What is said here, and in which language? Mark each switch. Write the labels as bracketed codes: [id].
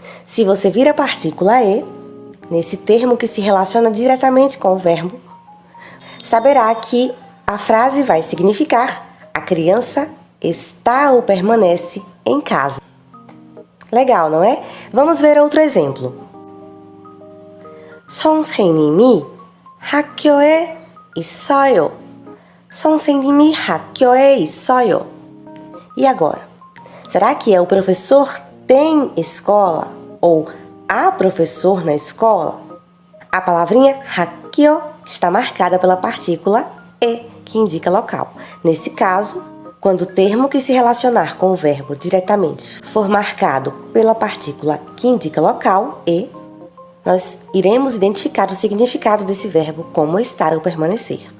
[pt] Se você vir a partícula e, nesse termo que se relaciona diretamente com o verbo, saberá que a frase vai significar a criança está ou permanece em casa. Legal, não é? Vamos ver outro exemplo. [ko] 선생님이 학교에 있어요. 선생님이 학교에 있어요. [pt] E agora? Será que é o professor tem escola ou há professor na escola? A palavrinha 학교 está marcada pela partícula e, que indica local. Nesse caso, quando o termo que se relacionar com o verbo diretamente for marcado pela partícula que indica local, e, nós iremos identificar o significado desse verbo como estar ou permanecer.